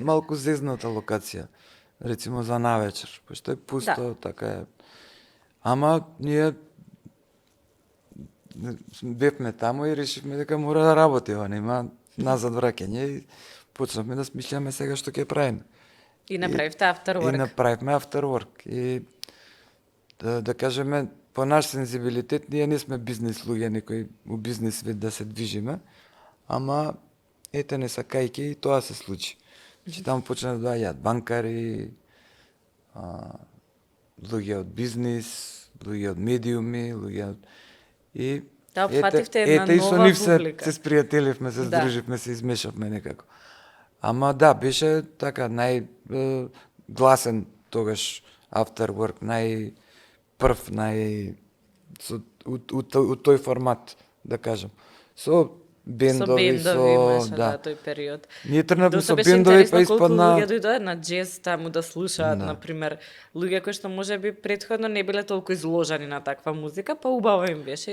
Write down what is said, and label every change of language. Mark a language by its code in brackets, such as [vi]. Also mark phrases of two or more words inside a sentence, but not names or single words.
[mk] малку зезната локација. Рецимо за навечер, пошто е пусто, Да. така е. Ама ние бевме таму и решивме дека мора да работи, нема назад враќање и почнавме да смислиме сега што ќе правиме. И направивте after И work. направивме [en] after work. [mk] И да кажеме, по наш сензибилитет, ние не сме бизнес луѓе, некои у бизнес свет да се движиме, ама ете не сакајќи и тоа се случи. Значи таму почна да доаѓаат банкари, луѓе од бизнес, луѓе од медиуми, луѓе од... И Да, опфативте една ете и со нова нив публика. се спријателивме, се Да. здруживме, се измешавме некако. Ама да, беше така гласен тогаш [en] after work, [mk] прв, у тој формат, да кажам. Со бендови, имаше, да. тој период. Ние тргнавме Доста со беше бендови, па интересно колку испадна... луѓе дојдоа на джез таму да слушаат, Да. например, луѓе кои што можеби претходно не биле толку изложени на таква музика, па убаво им беше и